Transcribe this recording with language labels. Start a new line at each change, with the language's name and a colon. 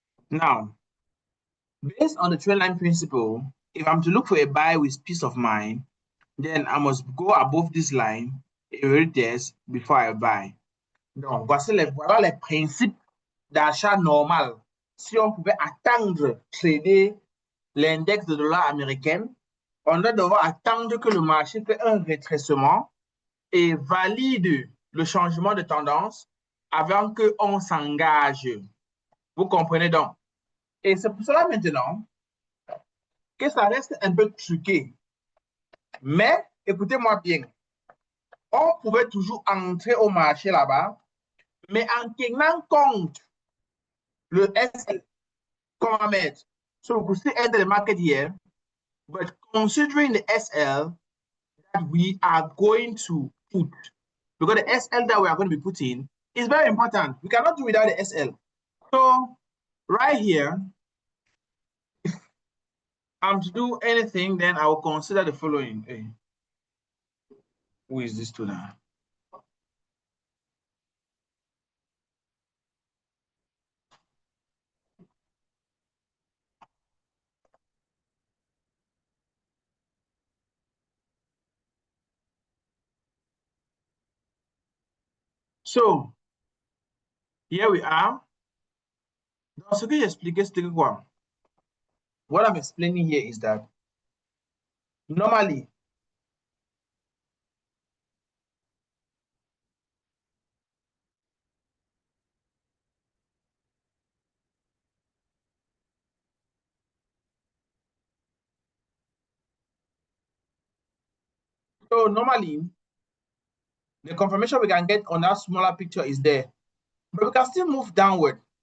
English: Now, based on the trend line principle, if I'm to look for a buy with peace of mind, then I must go above this line, a retest, before I buy.
French: Donc, voilà les principes d'achat normal. Si on pouvait attendre trader l'index de dollar américain, on doit devoir attendre que le marché fait un rétrécissement et valide le changement de tendance avant qu'on s'engage. Vous comprenez donc? Et c'est pour cela maintenant que ça reste un peu truqué. Mais écoutez-moi bien, on pouvait toujours entrer au marché là-bas, mais en tenant compte le SL qu'on va mettre.
English: So we could still enter the market here, but considering the SL that we are going to put, because the SL that we are going to be putting is very important. We cannot do without the SL. So right here, if I'm to do anything, then I will consider the following. Hey, who is this to now? So here we are.
French: Dans ce que j'ai expliqué, c'était quoi?
English: What I'm explaining here is that normally, the confirmation we can get on that smaller picture is there, but we can still move downward.